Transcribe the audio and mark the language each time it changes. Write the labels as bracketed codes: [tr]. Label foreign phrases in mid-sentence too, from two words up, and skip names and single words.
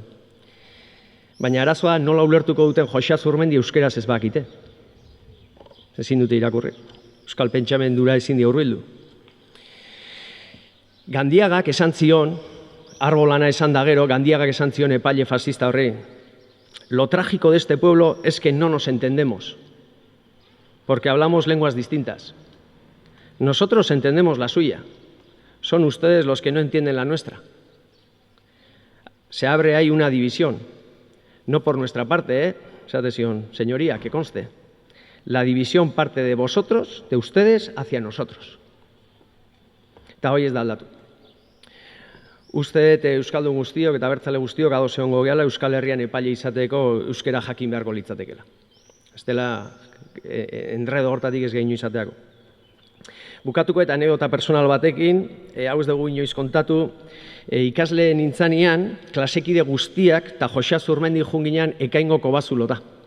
[eu] Baina arazoa nola ulertuko duten Jose Azurmendi euskeraz ez bakite. Ezin dute irakurri. Euskal pentsamendura ezin di hurbildu. Gandiagak esan zion, arbolana esan da gero, Gandiagak esan zion epaile fascista horri, [es] lo trágico de este pueblo es que no nos entendemos, porque hablamos lenguas distintas. Nosotros entendemos la suya, son ustedes los que no entienden la nuestra. Se abre ahí una división, no por nuestra parte, esa adhesión, señoría, que conste. La división parte de vosotros, de ustedes, hacia nosotros. [eu] Eta hoi ez da aldatu. Uste dut euskaldun guztiok eta abertzale guztiok ados egongo gehala Euskal Herrian epaile izateko euskera jakin beharko litzatekeela. Ez dela enredo hortatik ez gehiago izateako. Bukatuko eta anekdota personal batekin, hau ez dugu inoiz kontatu, ikasle nintzanean, klasekide guztiak eta Jose Azurmendi junginean Ekaingo Kobazulota.